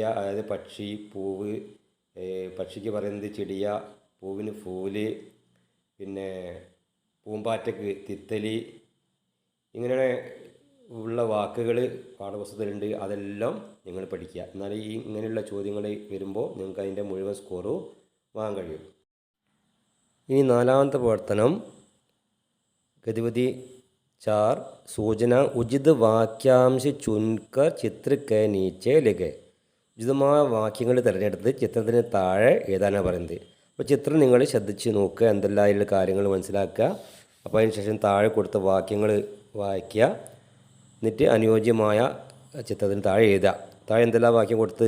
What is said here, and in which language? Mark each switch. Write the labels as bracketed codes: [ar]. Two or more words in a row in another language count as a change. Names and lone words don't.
[ml] അതായത് പക്ഷി, പൂവ്, പക്ഷിക്ക് പറയുന്നത് ചിടിയ, പൂവിന് ഫൂല്, പിന്നെ പൂമ്പാറ്റക്ക് തിത്തലി. ഇങ്ങനെ ഉള്ള വാക്കുകൾ പാഠപുസ്തകത്തിലുണ്ട്. അതെല്ലാം നിങ്ങൾ പഠിക്കുക. എന്നാൽ ഇങ്ങനെയുള്ള ചോദ്യങ്ങൾ വരുമ്പോൾ നിങ്ങൾക്ക് അതിൻ്റെ മുഴുവൻ സ്കോറും വാങ്ങാൻ കഴിയും. ഇനി നാലാമത്തെ പ്രവർത്തനം [hi] गतिविधि 4 सूचना उचित वाक्यांश चुनकर चित्र के नीचे लिखे [ml] ഉചിതമായ വാക്യങ്ങൾ തിരഞ്ഞെടുത്ത് ചിത്രത്തിന് താഴെ എഴുതാനാണ് പറയുന്നത്. അപ്പോൾ ചിത്രം നിങ്ങൾ ശ്രദ്ധിച്ച് നോക്കുക, എന്തെല്ലാം അതിലുള്ള കാര്യങ്ങൾ മനസ്സിലാക്കുക. അപ്പോൾ അതിന് ശേഷം താഴെ കൊടുത്ത വാക്യങ്ങൾ വായിക്കുക, എന്നിട്ട് അനുയോജ്യമായ ചിത്രത്തിന് താഴെ എഴുതുക. താഴെ എന്തെല്ലാം വാക്യം കൊടുത്ത്?